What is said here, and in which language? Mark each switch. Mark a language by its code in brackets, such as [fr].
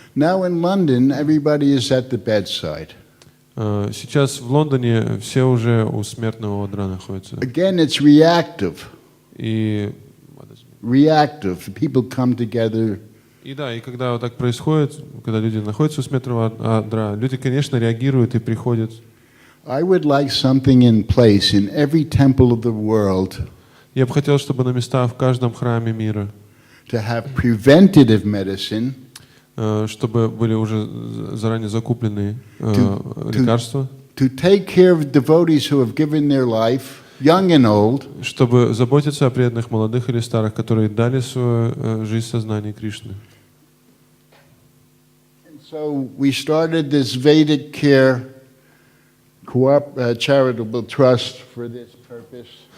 [en] Now in London, everybody is at the bedside. [ru] Сейчас в Лондоне все уже у смертного одра находятся. [en] Again, it's reactive. [ru] И [en] People come together. [ru] да, и когда вот так происходит, когда люди находятся у смертного одра, люди, конечно, реагируют и приходят. [en] I would like something in place in every temple of the world [ru] Я бы хотел, чтобы на местах в каждом храме мира, [en] to have preventative medicine, [ru] чтобы были уже заранее закуплены лекарства, [en] to take care of devotees who have given their life, young and old, [ru] чтобы заботиться о преданных, молодых или старых, которые дали свою жизнь сознанию Кришны. [en] And so we started this Vedic care charitable trust for this purpose.